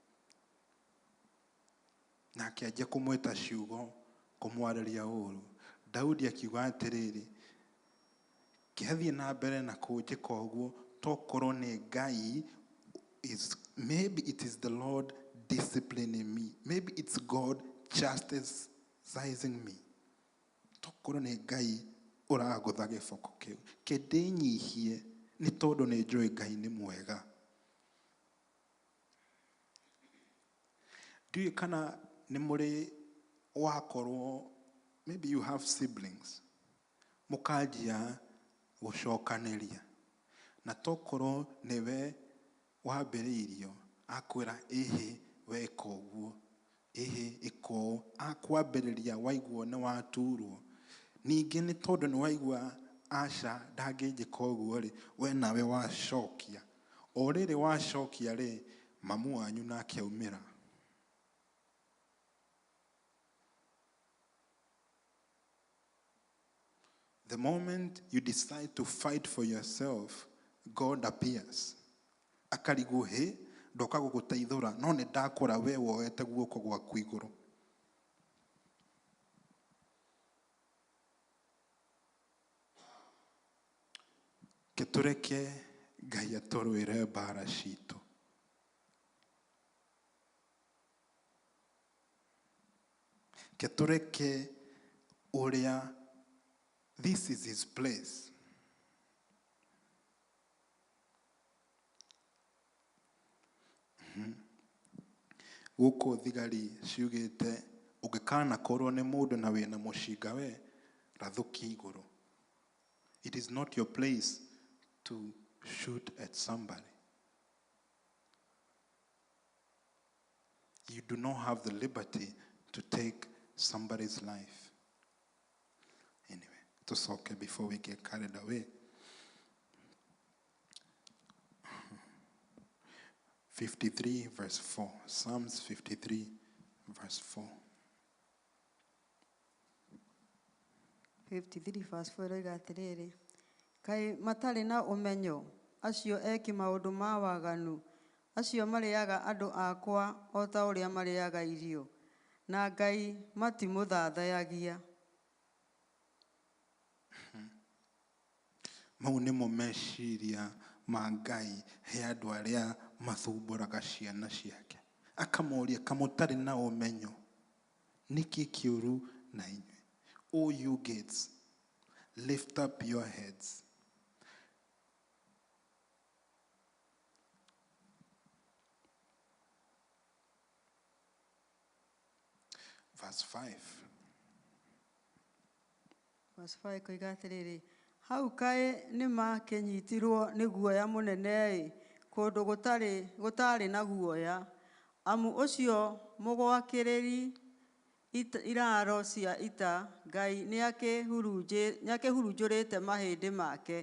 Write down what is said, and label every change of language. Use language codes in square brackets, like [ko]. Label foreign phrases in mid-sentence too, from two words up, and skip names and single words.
[ki] Na akĩanjia kũmwĩta ciugo, kũmwarĩria ũũru. Daudi akiuga atĩrĩrĩ, kĩathiĩ na mbere na kũnjĩka ũguo, tokorwo nĩ Ngai, [en] maybe it is the Lord disciplining me. Maybe it's God chastising me. [ki] Tokorwo nĩ Ngai ũragũtha gĩboko kĩu. Kĩndĩnyihie nĩ tondũ nĩ njũĩ Ngai nĩ mwega. Ndiũĩ kana nĩ mũrĩ wakorwo, [en] maybe you have siblings, [ki] mũkanjia gũcokanĩria. Na tokorwo nĩwe wambĩrĩirio, akwĩra ĩhĩ weka ũguo, ĩhĩ ĩka ũũ, akwambĩrĩria waigua nĩ waturwo. Ningĩ nĩ tondũ nĩ waigua aca ndangĩnjĩka ũguo rĩ, we nawe wacokia. O rĩrĩ wacokia rĩ, mamu wanyu nake aumĩra. [en] The moment you decide to fight for yourself, God appears. [ki] Akarigwo he, ndoka gũgũteithũra, no nĩ ndakora we woete guoko gwaku igũrũ. Ketũreke Ngai atũrũĩre mbara citũ. Ketũreke ũrĩa, [en] this is his place. [ki] Gũkũ thigari ciugĩte, ũngĩkanakorwo nĩ mũndũ na wĩna mũcinga we, rathũkia igũrũ. [en] It is not your place to shoot at somebody. You do not have the liberty to take somebody's life. Anyway, tusoke before we get carried away. 53 verse 4. Psalms 53 verse 4. [ki] 53 verse 4 ĩroiga atĩrĩrĩ, kaĩ matarĩ na ũmenyo, acio eki maũndũ ma waganu, acio marĩaga andũ akwa o ta ũrĩa marĩaga irio, na Ngai matimũthathayagia. Mau nĩmo meciria ma Ngai he andũ arĩa mathumbũraga ciana ciake. Akamoria kamũtarĩ na ũmenyo, nĩkĩ kĩũru na inyuĩ? [en] O you gates, lift up your heads. Verse 5. [ki] Verse 5 koiga atĩrĩrĩ, hau kaĩ nĩ makĩnyitirwo nĩ guoya mũnene-ĩ, kũndũ gũtarĩ na guoya. Amu ũcio mũgwakĩrĩri iraro cia ita, Ngai nĩakĩhurunjũrĩte mahĩndĩ make.